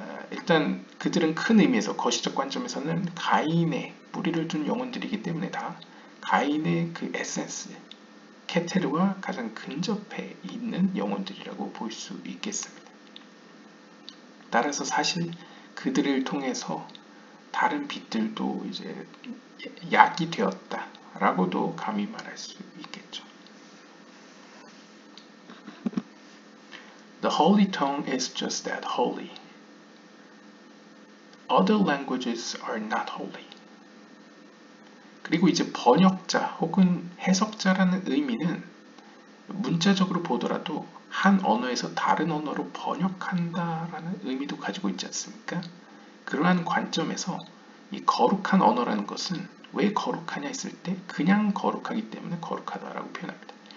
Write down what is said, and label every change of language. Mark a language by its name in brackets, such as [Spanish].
[Korean] 일단 그들은 큰 의미에서 거시적 관점에서는 가인의 뿌리를 둔 영혼들이기 때문에 다 가인의 그 에센스, 케테르와 가장 근접해 있는 영혼들이라고 볼 수 있겠습니다. 따라서 사실 그들을 통해서 다른 빛들도 이제 약이 되었다라고도 감히 말할 수 있겠죠. [English] The holy tongue is just that, holy. other languages are not holy. [Korean] 그리고 이제 번역자 혹은 해석자라는 의미는 문자적으로 보더라도 한 언어에서 다른 언어로 번역한다라는 의미도 가지고 있지 않습니까? 그러한 관점에서 이 거룩한 언어라는 것은 왜 거룩하냐 했을 때 그냥 거룩하기 때문에 거룩하다라고 표현합니다.